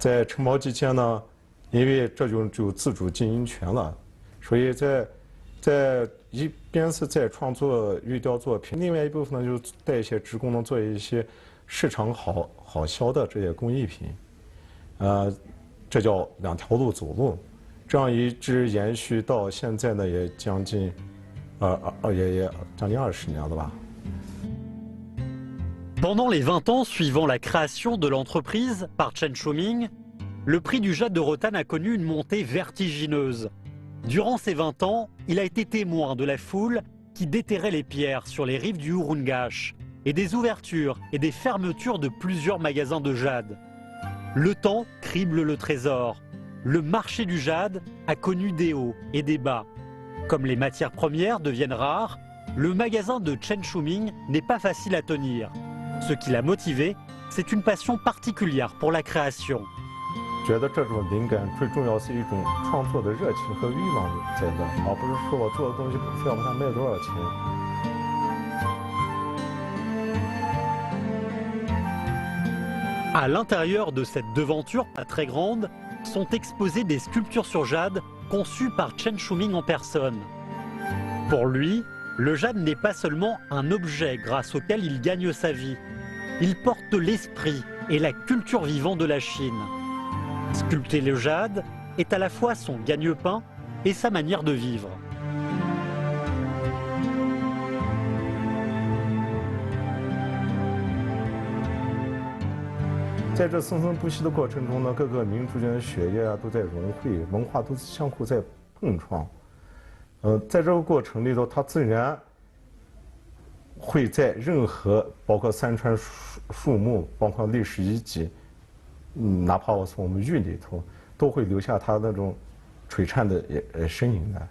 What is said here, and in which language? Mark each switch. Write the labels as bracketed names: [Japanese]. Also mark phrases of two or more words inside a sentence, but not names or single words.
[Chinese] 在城堡期间呢，因为这就有自主经营权了，所以在一边是在创作玉雕作品，另外一部分呢就带一些职工呢做一些市场好销的这些工艺品，这叫两条路走路，这样一直延续到现在呢也将近也将近20年了吧。 [French] Pendant les 20 ans suivant la création de l'entreprise par Chen Shuming, le prix du jade de Rotan a connu une montée vertigineuse. Durant ces 20 ans, il a été témoin de la foule qui déterrait les pierres sur les rives du Hurungache et des ouvertures et des fermetures de plusieurs magasins de jade. Le temps crible le trésor. Le marché du jade a connu des hauts et des bas. Comme les matières premières deviennent rares, le magasin de Chen Shuming n'est pas facile à tenir. Ce qui l'a motivé, c'est une passion particulière pour la création. [Chinese] 觉得这种灵感最重要是一种创作的热情和欲望在这，而不是说我做的东西非要把它卖多少钱。 [French] À l'intérieur de cette devanture pas très grande, sont exposées des sculptures sur jade conçues par Chen Shuming en personne. Pour lui, le jade n'est pas seulement un objet grâce auquel il gagne sa vie. Il porte l'esprit et la culture vivante de la Chine. Sculpter le jade est à la fois son gagne-pain et sa manière de vivre. [Chinese] 在这生生不息的过程中呢，各个民族间的血液都在融汇，文化都是相互在碰撞。在这个过程里头，它自然会在任何包括山川树木，包括历史遗迹，哪怕我从我们玉里头，都会留下它那种璀璨的身影来。